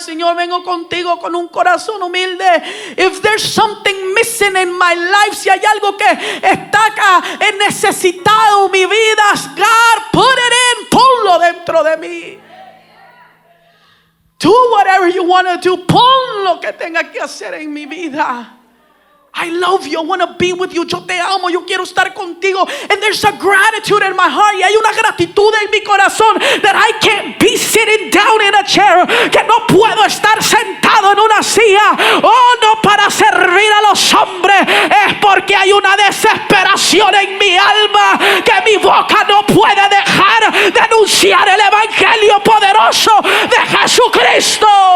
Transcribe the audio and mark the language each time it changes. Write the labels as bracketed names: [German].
[Spanish] Señor, vengo contigo con un corazón humilde. [English] If there's something missing in my life, [Spanish] si hay algo que está acá necesitado en mi vida, [English] God, put it in, [Spanish] ponlo dentro de mí. [English] Do whatever you want to do. [Spanish] Pon lo que tenga que hacer en mi vida. [English] I love you. I want to be with you. [Spanish] Yo te amo. Yo quiero estar contigo. [English] And there's a gratitude in my heart. [Spanish] Y hay una gratitud en mi corazón. [English] That I can't be sitting down in a chair. [Spanish] Que no puedo estar sentado en una silla. Oh, no para servir a los hombres. Es porque hay una desesperación en mi alma. Que mi boca no puede dejar de anunciar el evangelio poderoso de Jesucristo.